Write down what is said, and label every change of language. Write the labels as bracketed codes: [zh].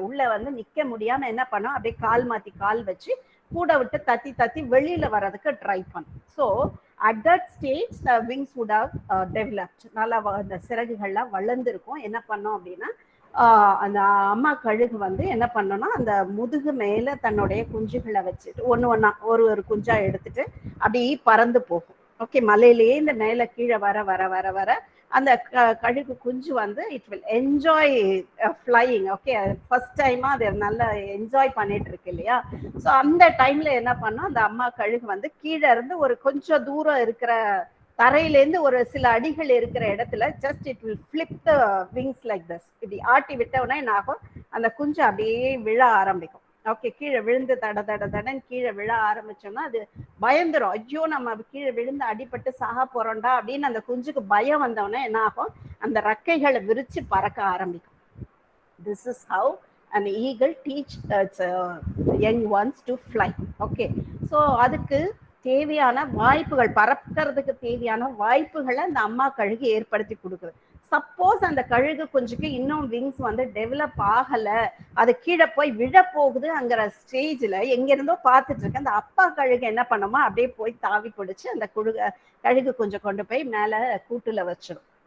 [ta] உள்ள வந்து நிக்க முடியாம என்ன பண்ணும், அப்படியே கால் மாத்தி கால் வச்சு கூட விட்டு தத்தி தத்தி வெளியில வர்றதுக்கு ட்ரை பண்ணும். [en] So at that stage the wings would have developed. [ta] நல்லா அந்த சிறகுகள்லாம் வளர்ந்துருக்கும். என்ன பண்ணோம் அப்படின்னா, அந்த அம்மா கழுகு வந்து என்ன பண்ணோம்னா, அந்த முதுகு மேல தன்னுடைய குஞ்சுகளை வச்சுட்டு ஒண்ணா ஒரு குஞ்சா எடுத்துட்டு அப்படி பறந்து போகும். ஓகே, மலையிலேயே இந்த மேல கீழே வர வர வர வர அந்த கழுகு குஞ்சு வந்து [en] It will enjoy flying. [ta] Okay, first டைமா அது நல்லா என்ஜாய் பண்ணிட்டு இருக்கு இல்லையா. ஸோ அந்த டைம்ல என்ன பண்ணோம், அந்த அம்மா கழுகு வந்து கீழே இருந்து ஒரு கொஞ்சம் தூரம் இருக்கிற தரையிலேருந்து ஒரு சில அடிகள் இருக்கிற இடத்துல [en] Just it will flip the wings like this. [ta] இப்படி ஆட்டி விட்டவுடனே என்ன ஆகும், அந்த குஞ்சு அப்படியே விழ ஆரம்பிக்கும். ஓகே, கீழே விழுந்து தட தட தடன்னு கீழே விழ ஆரம்பிச்சோம்னா அது பயந்துரும். ஐயோ, நம்ம கீழே விழுந்து அடிபட்டு சாக போறோம்டா அப்படின்னு அந்த குஞ்சுக்கு பயம் வந்தோடனே என்ன ஆகும், அந்த ரெக்கைகளை விரிச்சு பறக்க ஆரம்பிக்கும். [en] This is how an eagle teach its young ones to fly. [ta] Okay, so அதுக்கு தேவையான வாய்ப்புகள், பறக்கிறதுக்கு தேவையான வாய்ப்புகளை அந்த அம்மா கழுகு ஏற்படுத்தி கொடுக்குது. சப்போஸ் அந்த கழுகு குஞ்சுக்கு இன்னும் விங்ஸ் வந்து டெவலப் ஆகல, அது கீழே போய் விழ போகுதுங்கிற ஸ்டேஜ்ல எங்க இருந்தோ பார்த்துட்டு இருக்க அந்த அப்பா கழுகு என்ன பண்ணுமா, அப்படியே போய் தாவி பிடிச்சு அந்த கழுகு குஞ்சை கொண்டு போய் மேல கூட்டுல வச்சிடும்.